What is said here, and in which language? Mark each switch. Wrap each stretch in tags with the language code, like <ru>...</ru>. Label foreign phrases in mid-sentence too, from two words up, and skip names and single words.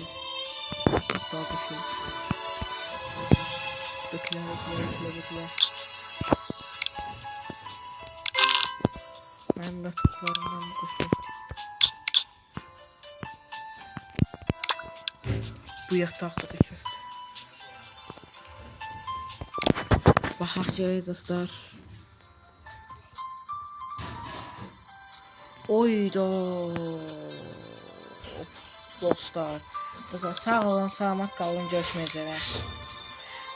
<tr>Çok daha bir şey. Döküler. Ben yataklarımdan bu şey. Bu yatakta da şey.</tr> <az>Baxaq görək dostlar. Oyda. Dostlar. Sağ olun, salamat qalın, görüşmək üzrə.</az>